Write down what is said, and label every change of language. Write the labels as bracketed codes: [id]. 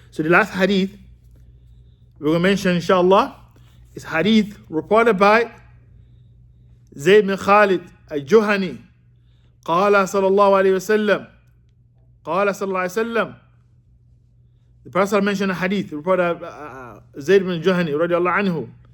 [en] So the last hadith we're going to mention, inshallah, is hadith reported by Zayd bin Khalid al-Juhani. [ar] قال صلى الله عليه وسلم قال صلى الله عليه وسلم. [en] The Prophet mentioned a hadith reported by Zayd bin Juhani [ar] رضي الله عنه.